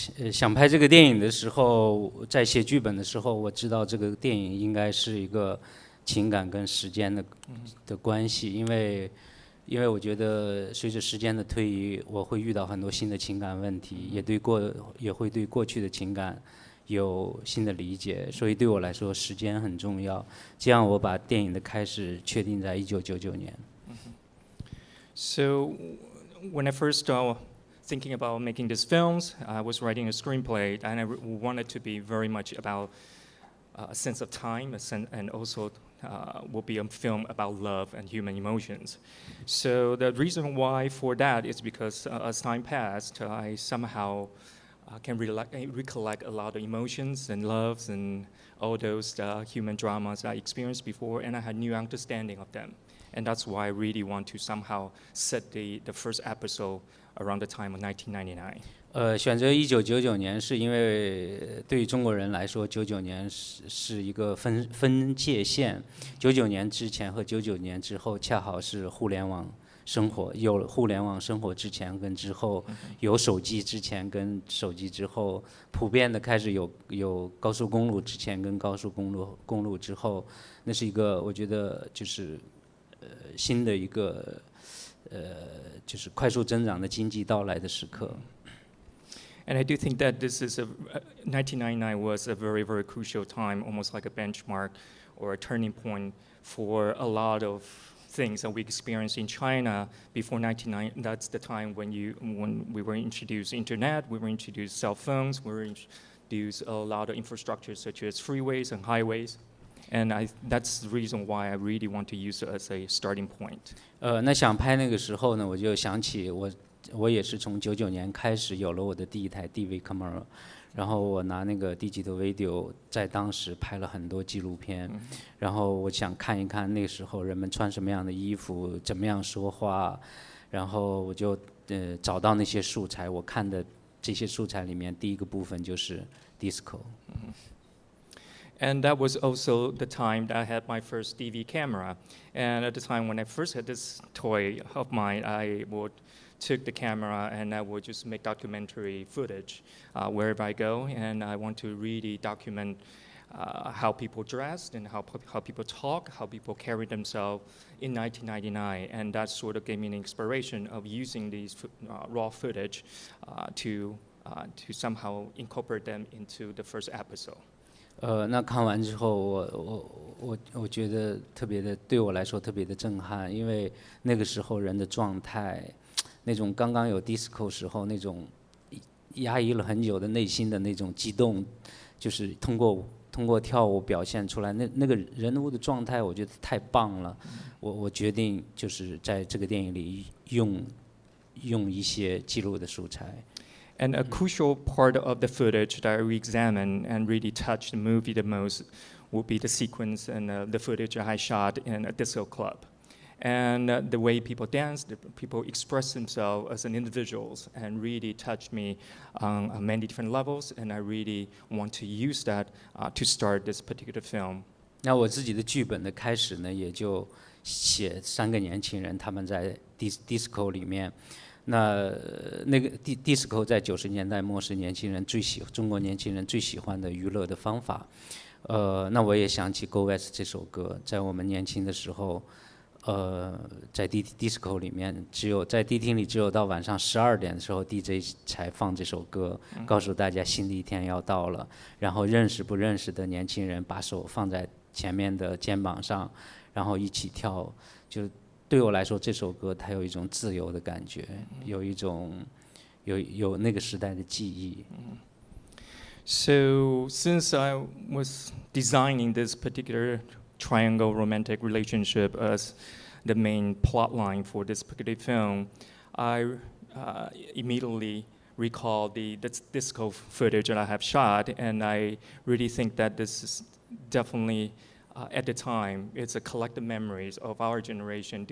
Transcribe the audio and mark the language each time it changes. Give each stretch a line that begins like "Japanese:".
Chinese: 想拍这个电影的时候，在写剧本的时候，我知道这个电影应该是一个情感跟时间的关系，因为我觉得随着时间的推移，我会遇到很多新的情感问题，也会对过去的情感有新的理解，所以对我来说时间很重要。这样我把电影的开始确定在1999年。
English: So when I first thinking about making these films, I was writing a screenplay, and I wanted to be very much about a sense of time, and also will be a film about love and human emotions. So the reason why for that is because as time passed, I somehow can recollect a lot of emotions and loves and all those human dramas I experienced before, and I had new understanding of them. And that's why I really want to somehow set the first episode around the time of 1999.
Chinese: 选择1999年是因为对于中国人来说，99年是一个分界线。 99年之前和99年之后，恰好是互联网生活。有了互联网生活之前跟之后，有手机之前跟手机之后，普遍的开始有高速公路之前跟高速公路之后，那是一个我觉得就是新的一个就是快速增长的经济到来的时刻。
English: And I do think that this is 1999 was a very, very crucial time, almost like a benchmark or a turning point for a lot of things that we experienced in China before 1999. That's the time when we were introduced internet, we were introduced cell phones, we were introduced a lot of infrastructure such as freeways and highways. And that's the reason why I really want to use it as a starting point.
Chinese: 那想拍那个时候呢，我就想起我也是从99年开始有了我的第一台 DV camera， 然后我拿那个 digital video 在当时拍了很多纪录片，然后我想看一看那时候人们穿什么样的衣服，怎么样说话，然后我就找到那些素材，我看的这些素材里面第一个部分就是 disco。
English: And that was also the time that I had my first DV camera. And at the time when I first had this toy of mine, I would take the camera and I would just make documentary footage wherever I go. And I want to really document how people dressed and how people talk, how people carry themselves in 1999. And that sort of gave me an inspiration of using these raw footage to somehow incorporate them into the first episode.
Chinese: 那看完之后，我觉得对我来说特别的震撼，因为那个时候人的状态，那种刚刚有 disco 时候那种压抑了很久的内心的那种激动，就是通过跳舞表现出来，那个人物的状态，我觉得太棒了。我决定就是在这个电影里用一些记录的素材。
English: And a crucial part of the footage that I re-examined and really touched the movie the most would be the sequence and the footage I shot in a disco club. And the way people dance, the people express themselves as an individuals and really touched me on many different levels. And I really want to use that to start this particular film.
Chinese: 那我自己的剧本的开始呢，也就写3个年轻人他们在 disco 里面。那个 disco 在90年代末是中国年轻人最喜欢的娱乐的方法。那我也想起 Go West 这首歌，在我们年轻的时候，在disco 里面，在迪厅里只有到晚上12点的时候 DJ 才放这首歌，告诉大家新的一天要到了。然后认识不认识的年轻人把手放在前面的肩膀上，然后一起跳，就。对我来说，这首歌它有一种自由的感觉，有一种有那个时代的记忆。
English: So since I was designing this particular triangle romantic relationship as the main plot line for this particular film, I immediately recall the disco footage that I have shot, and I really think that this is definitely, at the time, it's a collective memories of our generation.